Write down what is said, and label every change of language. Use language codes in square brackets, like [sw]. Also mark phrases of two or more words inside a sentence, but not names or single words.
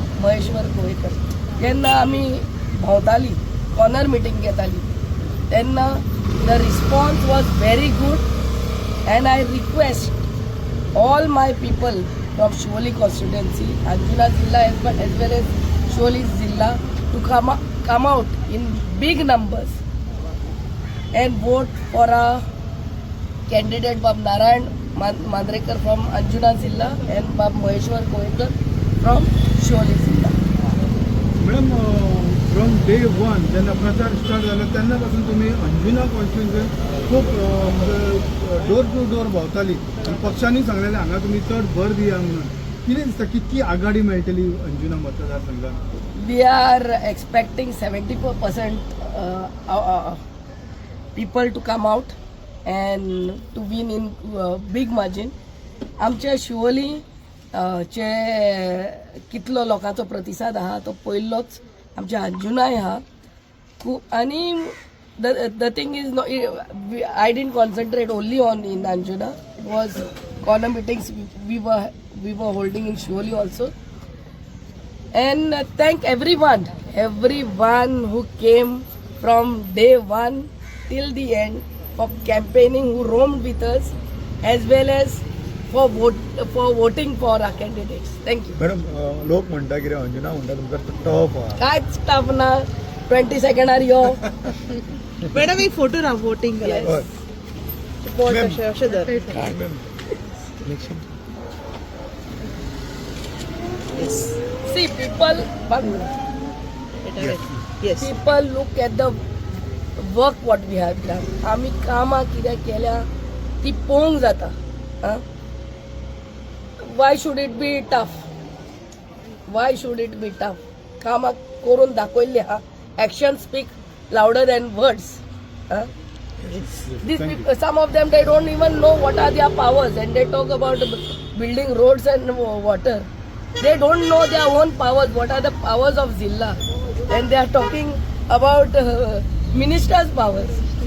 [kok] महेश्वर गोयकर जेन्ना आमी भोंवताली कॉर्नर मिटींग घेताली तेन्ना [en] the response was very good and I request all my people from Shivoli constituency Anjuna Zilla as well as Shivoli Zilla to come out in big numbers and vote for a candidate Bab Narayan Mandrekar from Anjuna Zilla and Bab Maheshwar Goekar from Shioli Zilla. [kok] मॅडम [en] from day one [kok] जेन्ना प्रचार स्टार्ट जालो तेन्ना पासून तुमी अंजुना कॉन्स्टिट्युएन्सीन खूब [en] door to door [kok] भोंवताली आनी पक्षांनी सांगलेलें हांगा तुमी चड भर दिया म्हणून कितें दिसता कितकी आघाडी मेळटली अंजुना मतदारसंघात [en] We are expecting 74% people to come out and to win in big margin. [kok] आमच्या शिवोली चे कितलो लोकांचो प्रतिसाद आहा तो पयलोच आमच्या अंजुनाय आहा खूब आनी द [en] thing is no I didn't concentrate only on in Anjuna it was corner meetings we were holding in Shivoli also and thank everyone who came from day one till the end for campaigning, who roamed with us as well as for voting for our candidates. Thank you. [kok] मॅडम लोक म्हणटा कितें अंजुना म्हणटा तुमकां टफ आहा कांयच टाफ ना 20 सेकंडार यो मॅडम एक फोटो राव वोटिंग केला हय पोट अशें धर [en] see people येस people look at the work what we have done. [kok] आमी कामां कितें केल्या ती पळोवंक जाता [en] why should it be tough [kok] कामां करून दाखयल्ली हा [en] action speak louder than words these people, some of them they don't even know what are their powers and they talk about building roads and water. They don't know their own powers, what are the powers of Zilla, and they are talking about ministers' powers.